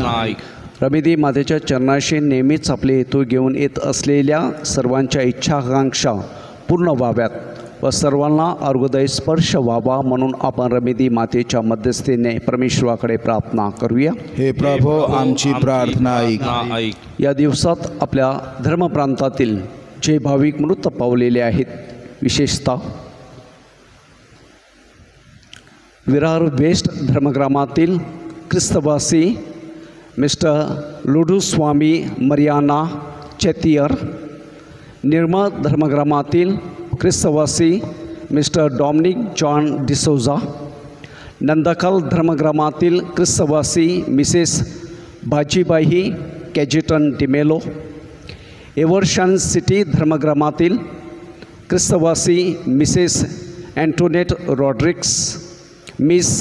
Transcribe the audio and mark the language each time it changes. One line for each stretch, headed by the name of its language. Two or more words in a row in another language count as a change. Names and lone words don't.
Marathi: रमेदी मातेच्या चरणाशी नेहमीच आपले हेतू घेऊन येत असलेल्या सर्वांच्या इच्छा आकांक्षा पूर्ण व्हाव्यात व सर्वांना आरोग्यदायी स्पर्श व्हावा म्हणून आपण रमेदी मातेच्या मध्यस्थीने परमेश्वराकडे प्रार्थना करूया. हे प्रभो आमची प्रार्थना ऐक. या दिवसात आपल्या धर्मप्रांतातील जे भाविक मृत पावलेले आहेत, विशेषतः विरार वेस्ट धर्मग्रामातील ख्रिस्तवासी मिस्टर लुडूस्वामी मरियाना चेतियर, निर्मळ धर्मग्रामातील ख्रिस्तवासी मिस्टर डॉमिनिक जॉन डिसोजा, नंदकल धर्मग्रामातील ख्रिस्तवासी मिसेस भाजीबाई कॅजिटन डिमेलो, एव्हर्शन सिटी धर्मग्रामातील ख्रिस्तवासी मिसेस अँटोनेट रॉड्रिक्स, मिस